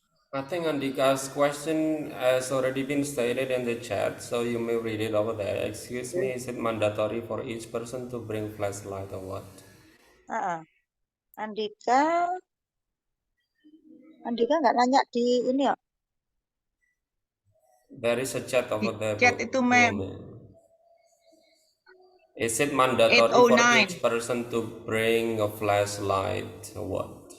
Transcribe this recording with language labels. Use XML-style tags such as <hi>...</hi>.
<en>I think Andika's question has already been stated in the chat, so you may read it over there. Excuse me, is it mandatory for each person to bring flashlight or what?</en> <id>Andika nggak nanya di ini ya?</id> <en>There is a chat over there.</en> <id>Chat itu, ma'am.</id> <en>Is it mandatory for 809. each person to bring a flashlight or what?</en>